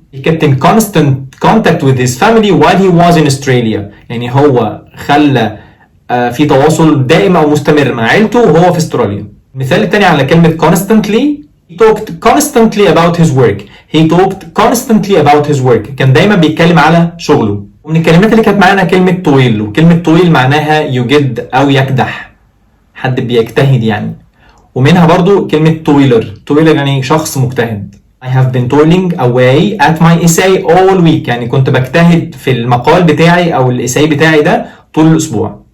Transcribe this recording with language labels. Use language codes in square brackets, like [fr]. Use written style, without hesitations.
[en] He kept in constant contact with his family while he was in Australia. [ar] يعني هو خلى في تواصل دائم أو مستمر مع عيلته وهو في استراليا. المثال الثاني على كلمة constantly [en] He talked constantly about his work. He talked constantly about his work. [ar] كان دايما بيتكلم على شغله. ومن الكلمات اللي كانت معانا كلمة طويل، وكلمة طويل معناها يجد أو يكدح، حد بيجتهد يعني. ومنها برضو كلمة toiler يعني شخص مجتهد. [en] I have been toiling away at my essay all week، [ar] يعني كنت بجتهد في المقال بتاعي أو الإساي بتاعي ده طول الأسبوع.